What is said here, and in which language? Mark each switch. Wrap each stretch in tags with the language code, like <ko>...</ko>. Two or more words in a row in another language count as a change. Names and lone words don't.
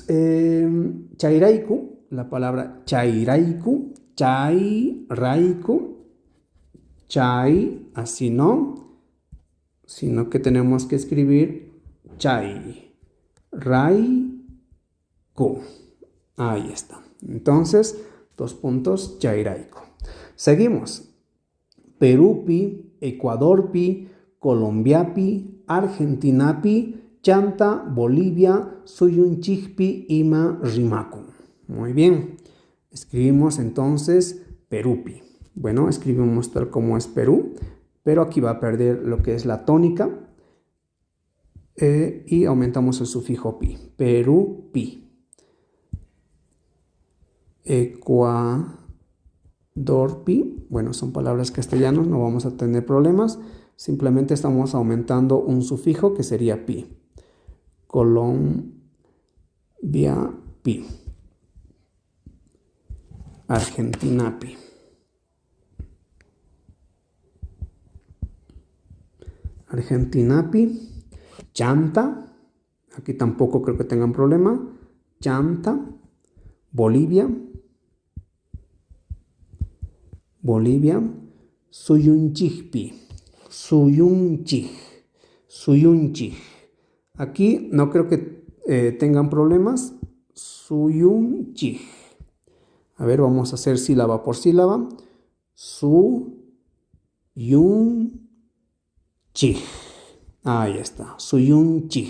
<es>Chairaiku, la palabra chairaiku, chairaiku, chai, así no, sino que tenemos que escribir chai, rai, ku. Ahí está. Entonces, 2 puntos, chairaiku. Seguimos.</es> <qu>Perupi, Ecuadorpi, Colombiapi, Argentinapi, Chanta, Bolivia, Suyunchikpi, Ima, Rimaku.</qu> <es>Muy bien. Escribimos entonces Perupi. Bueno, escribimos tal como es Perú, pero aquí va a perder lo que es la tónica y aumentamos el sufijo pi. Perupi. Ecuadorpi, bueno, son palabras castellanas, no vamos a tener problemas. Simplemente estamos aumentando un sufijo que sería pi. Colombiapi. Argentinapi. Argentinapi. Chanta. Aquí tampoco creo que tengan problema. Chanta. Bolivia. Bolivia. Suyunchikpi. Suyunchik. Aquí no creo que tengan problemas. Suyunchik. A ver, vamos a hacer sílaba por sílaba. Suyunchik. Ahí está. Suyunchik.</es>